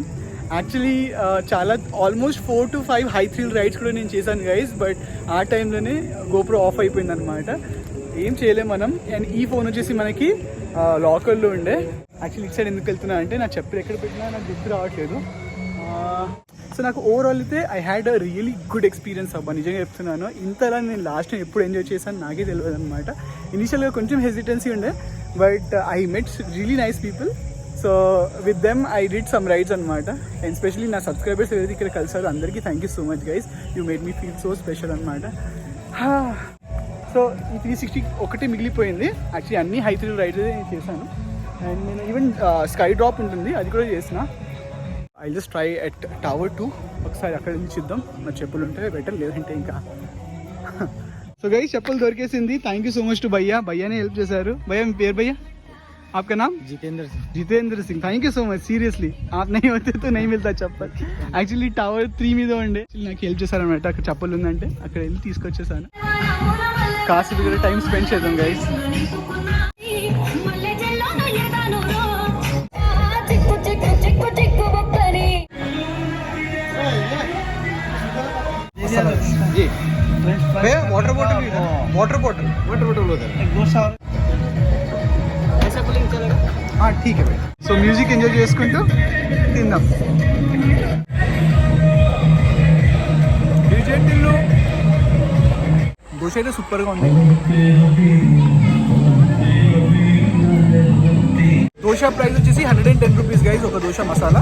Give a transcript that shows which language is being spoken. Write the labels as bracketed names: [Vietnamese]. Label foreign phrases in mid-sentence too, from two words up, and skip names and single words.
[Telugu] యాక్చువల్లీ చాలా ఆల్మోస్ట్ 4 to 5 [English] high thrill rides [Telugu] కూడా నేను చేశాను గైస్. బట్ ఆ టైంలోనే గోప్రో ఆఫ్ అయిపోయింది అనమాట. ఏం చేయలేం మనం. అండ్ ఈ ఫోన్ వచ్చేసి మనకి లాకర్లో ఉండే. యాక్చువల్లీ ఇటు సైడ్ ఎందుకు వెళ్తున్నా అంటే నా చెప్పలు ఎక్కడ పెట్టినా నాకు గుర్తు రావట్లేదు. సో నాకు ఓవరాల్ అయితే [English] I had a really good experience [Telugu] అబ్బా, నిజంగా చెప్తున్నాను. ఇంతలా నేను లాస్ట్ టైం ఎప్పుడు ఎంజాయ్ చేశాను నాకే తెలియదు అనమాట. ఇనిషియల్గా కొంచెం హెసిటెన్సీ ఉండే, [English] But I met really nice people. So with them I did some rides అనమాట. [Telugu] అండ్ స్పెషలీ నా సబ్స్క్రైబర్స్ ఏదైతే ఇక్కడ కలిసారో అందరికీ [English] thank you so much guys. You made me feel so special [Telugu] అనమాట. సో ఈ 360 ఒకటి మిగిలిపోయింది. యాక్చువల్లీ అన్ని [English] high thrill rides [Telugu] నేను చేశాను. అండ్ నేను ఈవెన్ స్కై డ్రాప్ ఉంటుంది అది కూడా చేసిన. [English] I just try at Tower 2. [Telugu] ఒకసారి అక్కడ నుంచి చూద్దాం. నా చెప్పులు ఉంటే బెటర్, లేదంటే ఇంకా. [English] so guys [Telugu] చెప్పులు దొరికేసింది. [English] thank you so much to [Telugu] భయ్యా. భయ్యానే హెల్ప్ చేశారు. భయ్యా మీ పేరు భయ్యా? [Hindi] आपका नाम? [English] जितेंद्र सिंह. Thank you so much. [Hindi] सीरियसली आप नहीं होते तो नहीं मिलता चप्पल. [Telugu] యాక్చువల్లీ టవర్ 3 మీద ఉండే నాకు హెల్ప్ చేశారనమాట. అక్కడ చప్పలు ఉందంటే అక్కడ వెళ్ళి తీసుకొచ్చేసాను. కాసేపు కూడా [English] time spend [Telugu] చేద్దాం గైస్. [English] water bottle [Hindi] ठीक है भाई. [Telugu] సో [English] music enjoy [Telugu] చేసుకుంటూ తిందాం. దోశ అయితే సూపర్గా ఉంది. దోశ ప్రైస్ వచ్చేసి 110 [English] rupees guys, [Telugu] ఒక దోశ మసాలా.